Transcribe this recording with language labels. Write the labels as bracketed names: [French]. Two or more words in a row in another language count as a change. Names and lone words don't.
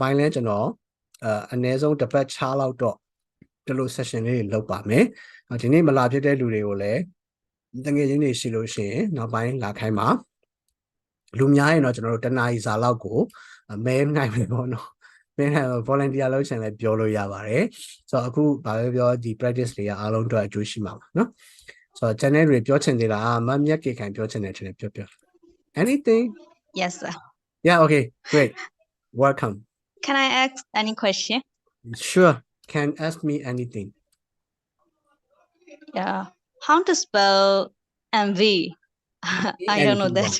[Burmese] ပိုင်းလဲကျွန်တော်အနည်းဆုံးတစ်ပတ်ချလောက်တော့ဒီလို session လေးတွေလုပ်ပါမယ်ဒီနေ့မလာဖြစ်တဲ့လူတွေကိုလည်းတကယ်ချင်းတွေရှိလို့ရှိရင်နောက်ပိုင်းလာခိုင်းပါလူများရင်တော့ကျွန်တော်တို့တနားရီစာလောက်ကိုမဲနိုင်မယ်ပေါ့နော်မဲနိုင် volunteer လုပ်ချင်လည်းပြောလို့ရပါတယ်ဆိုတော့အခုဘာပဲပြောဒီ practice တွေကအားလုံးတော့အကျိုးရှိမှာပါနော်ဆိုတော့ channel တွေပြောချင်သေးလားမမြတ်ကေခိုင်ပြောချင်တယ်ထင်တယ်ပြော anything [English] Yes, sir. yeah okay great welcome Can I ask any question? sure can ask me anything Yeah. How to spell MV? I don't know that.